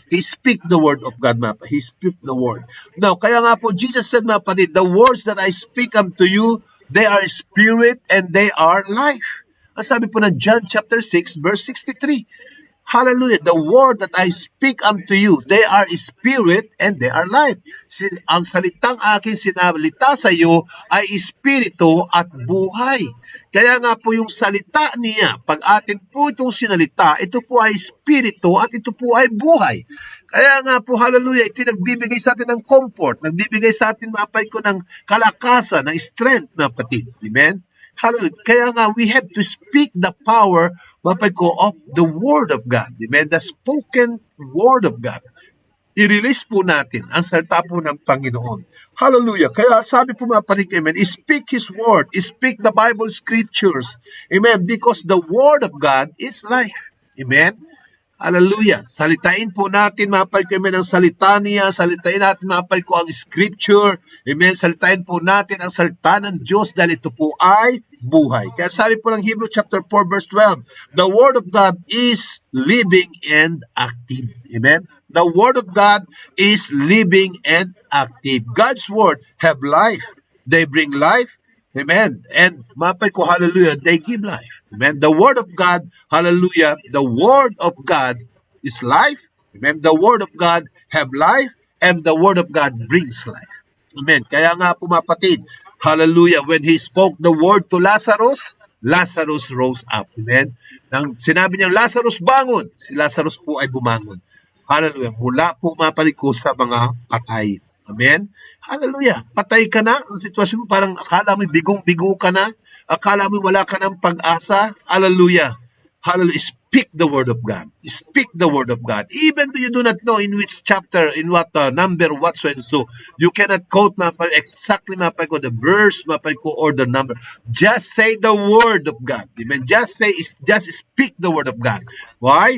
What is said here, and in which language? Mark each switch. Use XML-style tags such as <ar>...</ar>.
<en>He speak the word of God,</en> <tl>mga kapatid.</tl> <en>He speak the word. Now,</en> <tl>kaya nga po,</tl> <en>Jesus said, mga kapatid, the words that I speak unto you, they are spirit and they are life.</en> <tl>Ang sabi po ng John chapter 6 verse 63. Hallelujah.</tl> <en>The word that I speak unto you, they are spirit and they are life.</en> <tl>Ang salitang aking sinalita sa iyo ay espiritu at buhay. Kaya nga po yung salita niya, pag atin po itong sinalita, ito po ay spirito at ito po ay buhay. Kaya nga po, hallelujah, ito nagbibigay sa atin ng comfort, nagbibigay sa atin, mapay ko, ng kalakasan, ng strength, na kapatid. Amen? Hallelujah. Kaya nga,</tl> <en>we have to speak the power,</en> <tl>mapay ko,</tl> <en>of the Word of God. Amen? The spoken Word of God.</en> <tl>I-release po natin ang salita po ng Panginoon.</tl> <en>Hallelujah.</en> <tl>Kaya sabi po mga panig,</tl> <en>amen, speak His Word, speak the Bible Scriptures. Amen. Because the Word of God is life. Amen. Hallelujah.</en> <tl>Salitain po natin, mga panig, amen, ang salita niya. Salitain natin, mga panig, ang Scripture. Amen. Salitain po natin ang salita ng Diyos dahil ito po ay buhay. Kaya sabi po ng</tl> <en>Hebrew chapter 4 verse 12, the Word of God is living and active. Amen. The Word of God is living and active. God's Word have life. They bring life. Amen. And</en> <tl>mapay ko,</tl> <en>hallelujah, they give life. Amen. The Word of God, hallelujah, the Word of God is life. Amen. The Word of God have life, and the Word of God brings life. Amen.</en> <tl>Kaya nga po, mapatid,</tl> <en>hallelujah, when He spoke the word to Lazarus, Lazarus rose up. Amen.</en> <tl>Nang sinabi niya, Lazarus, bangon, si Lazarus po ay bumangon. Hallelujah. Mula po, mapatid ko, sa mga patay. Amen? Hallelujah. Patay ka na. Ang sitwasyon mo, parang akala mo bigong-bigo ka na. Akala mo wala ka ng pag-asa.</tl> <en>Hallelujah. Hallelujah. Speak the Word of God. Speak the Word of God. Even though you do not know in which chapter, in what number, whatsoever. So, you cannot quote exactly the verse or the number. Just say the Word of God. Amen. Just speak the Word of God. Why?</en>